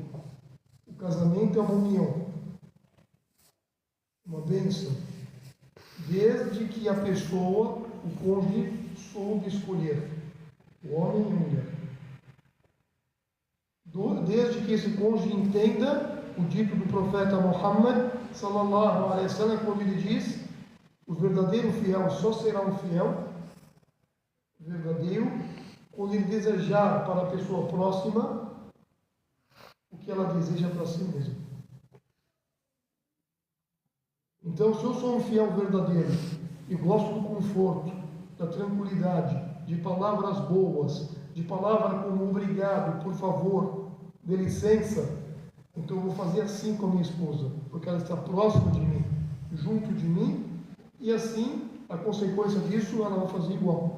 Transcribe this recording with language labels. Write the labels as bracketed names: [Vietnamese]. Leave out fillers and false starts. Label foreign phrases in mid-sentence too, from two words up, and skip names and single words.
[Portuguese] O casamento é uma união, uma bênção, desde que a pessoa, o cônjuge, soube escolher, o homem e a mulher. desde que esse cônjuge entenda o dito do profeta Muhammad [Arabic] صلى الله عليه وسلم, [Portuguese] quando ele diz: o verdadeiro fiel só será um fiel verdadeiro quando ele desejar para a pessoa próxima o que ela deseja para si mesma. Então, se eu sou um fiel verdadeiro e gosto do conforto, da tranquilidade, de palavras boas, de palavra como obrigado, por favor, dê licença, então eu vou fazer assim com a minha esposa, porque ela está próxima de mim, junto de mim, e assim, a consequência disso, ela vai fazer igual.